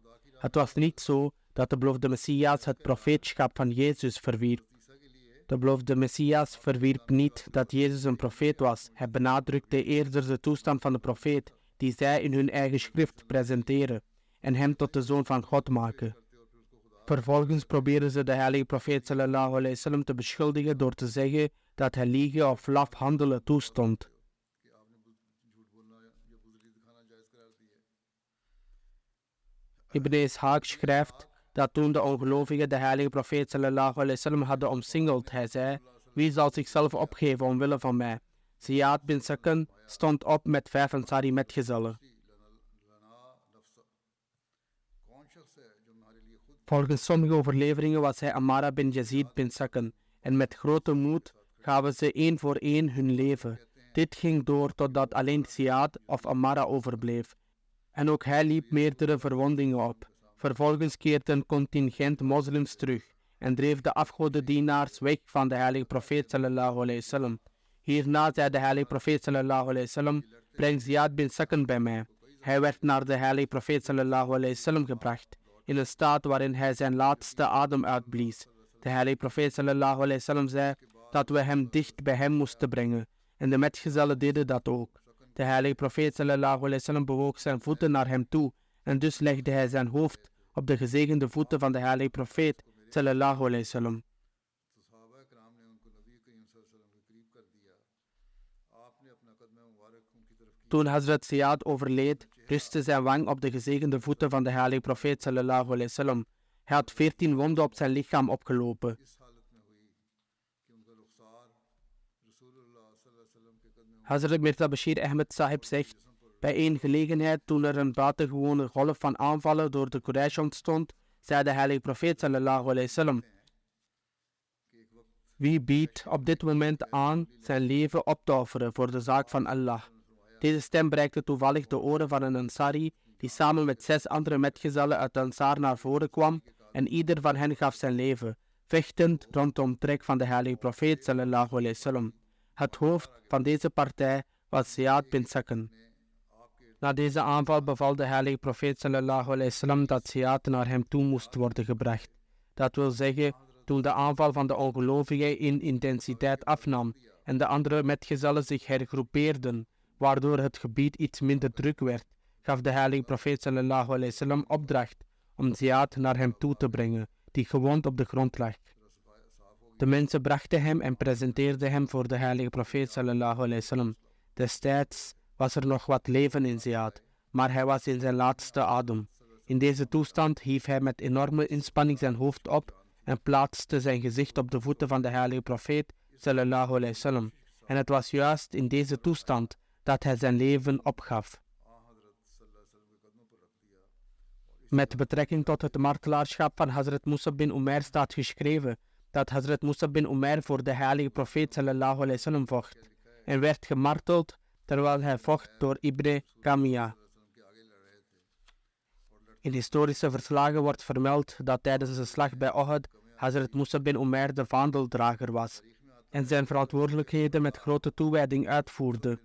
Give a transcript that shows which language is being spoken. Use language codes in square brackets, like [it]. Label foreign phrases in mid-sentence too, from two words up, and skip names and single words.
[nl] Het was niet zo dat de beloofde Messias het profeetschap van Jezus verwierp. De beloofde Messias verwierp niet dat Jezus een profeet was. Hij benadrukte eerder de toestand van de profeet, die zij in hun eigen schrift presenteren, en hem tot de zoon van God maken. Vervolgens proberen ze de heilige profeet [ar] صلى الله عليه وسلم [nl] te beschuldigen door te zeggen dat hij liegen of laf handelen toestond. Ibn Ishaq schrijft dat toen de ongelovigen de heilige profeet [ar] صلى الله عليه وسلم [nl] hadden omsingeld, hij zei: wie zal zichzelf opgeven omwille van mij? Ziyad bin Sakan stond op met 5 Ansari metgezellen. Volgens sommige overleveringen was hij Ammara bin Yazid bin Sakan en met grote moed gaven ze één voor één hun leven. Dit ging door totdat alleen Ziad of Ammara overbleef. En ook hij liep meerdere verwondingen op. Vervolgens keerde een contingent moslims terug en dreef de afgodendienaars weg van de heilige profeet [ar] صلى الله عليه وسلم. [nl] Hierna zei de heilige profeet [ar] صلى الله عليه وسلم: [nl] breng Ziad bin Sakan bij mij. Hij werd naar de heilige profeet [ar] صلى الله عليه وسلم [nl] gebracht, in een staat waarin hij zijn laatste adem uitblies. De heilige profeet [ar] صلى الله عليه وسلم [nl] zei dat we hem dicht bij hem moesten brengen, en de metgezellen deden dat ook. De heilige profeet [ar] صلى الله عليه وسلم [nl] bewoog zijn voeten naar hem toe, en dus legde hij zijn hoofd op de gezegende voeten van de heilige profeet [ar] صلى الله عليه وسلم. [nl] Toen Hazrat Ziad overleed, rustte zijn wang op de gezegende voeten van de heilige profeet [ar] صلى الله عليه وسلم. [nl] Hij had 14 wonden op zijn lichaam opgelopen. Hazrat Mirza Bashir Ahmed Sahib zegt: bij een gelegenheid toen er een buitengewone golf van aanvallen door de Quraysh ontstond, zei de heilige profeet [ar] صلى الله عليه وسلم: [nl] wie biedt op dit moment aan zijn leven op te offeren voor de zaak van Allah? Deze stem bereikte toevallig de oren van een Ansari die samen met 6 andere metgezellen uit Ansar naar voren kwam, en ieder van hen gaf zijn leven, vechtend rondom trek van de heilige profeet [ar] صلى الله عليه وسلم. [nl] Het hoofd van deze partij was Ziad bin Sakan. Na deze aanval beval de heilige profeet [ar] صلى الله عليه وسلم [nl] dat Ziad naar hem toe moest worden gebracht. Dat wil zeggen, toen de aanval van de ongelovigen in intensiteit afnam en de andere metgezellen zich hergroepeerden, waardoor het gebied iets minder druk werd, gaf de heilige profeet [ar] صلى الله عليه وسلم [nl] opdracht om Ziad naar hem toe te brengen, die gewond op de grond lag. De mensen brachten hem en presenteerden hem voor de heilige profeet [ar] صلى الله عليه وسلم. [nl] Destijds was er nog wat leven in Ziad, maar hij was in zijn laatste adem. In deze toestand hief hij met enorme inspanning zijn hoofd op en plaatste zijn gezicht op de voeten van de heilige profeet [ar] صلى الله عليه وسلم. [nl] En het was juist in deze toestand dat hij zijn leven opgaf. Met betrekking tot het martelaarschap van Hazrat Musab bin Umair staat geschreven dat Hazrat Musab bin Umair voor de heilige profeet [ar] صلى الله عليه وسلم [nl] vocht en werd gemarteld terwijl hij vocht door Ibn Kamia. In historische verslagen wordt vermeld dat tijdens de slag bij Uhud Hazrat Musab bin Umair de vaandeldrager was en zijn verantwoordelijkheden met grote toewijding uitvoerde.